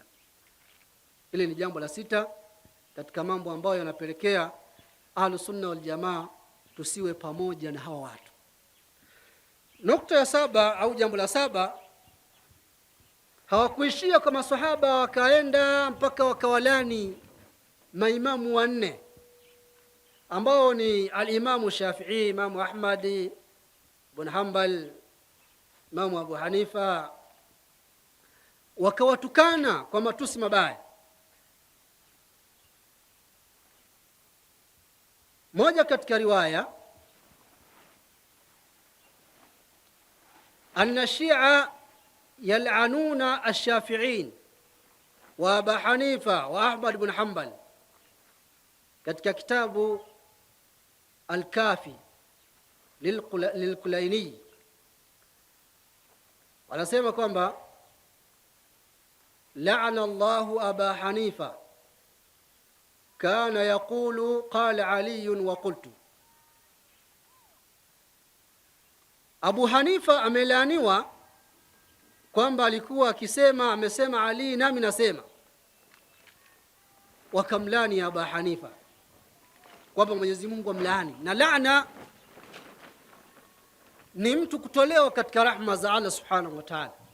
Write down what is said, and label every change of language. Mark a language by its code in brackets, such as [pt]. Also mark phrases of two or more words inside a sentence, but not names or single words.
[sw] Hili ni jambo la sita katika mambo ambayo yanapelekea Ahlus-Sunna wal Jamaa tusiwe pamoja na hawa watu. Nukta ya saba au jambo la saba, hawakuishia kwa maswahaba, wakaenda mpaka wakawalani maimamu wanne ambao ni al-Imamu Shafi'i, Imamu Ahmad ibn Hanbal, Imamu Abu Hanifa. Wakawatukana kwa matusi mabaya. Moja katika riwaya, [ar] أن الشيعة يلعنون الشافعي وأبا حنيفة وأحمد بن حنبل. [sw] Katika kitabu Al-Kafi lil-Kulaini wanasema kwamba [ar] لعن الله أبا حنيفة كان يقول قال علي وقلت. [sw] Abu Hanifa amelaaniwa kwamba alikuwa akisema, amesema Ali nami nasema. Wakamlani Abu Hanifa kwamba Mwenyezi Mungu amlaani. Na laana ni mtu kutolewa katika rahma za Allah [ar] سبحانه وتعالى.